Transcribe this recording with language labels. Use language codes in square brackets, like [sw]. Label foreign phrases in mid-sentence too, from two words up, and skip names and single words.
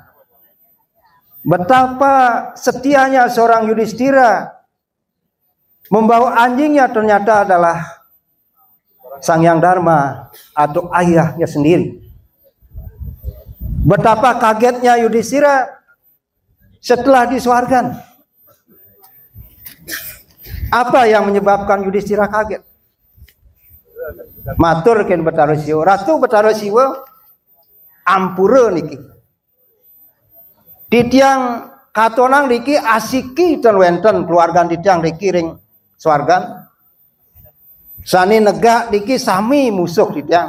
[id] Betapa setianya seorang Yudhistira membawa anjingnya ternyata adalah Sangyang Dharma atau ayahnya sendiri. Betapa kagetnya Yudhistira setelah diswargan. Apa yang menyebabkan Yudhistira kaget? [ban] Matur ken Betara Siwa, Ratu Betara Siwa ampura niki. Titiang katonang niki asiki ten wenten keluarga titiang niki ring swargan. Sani negak niki sami musuh titiang.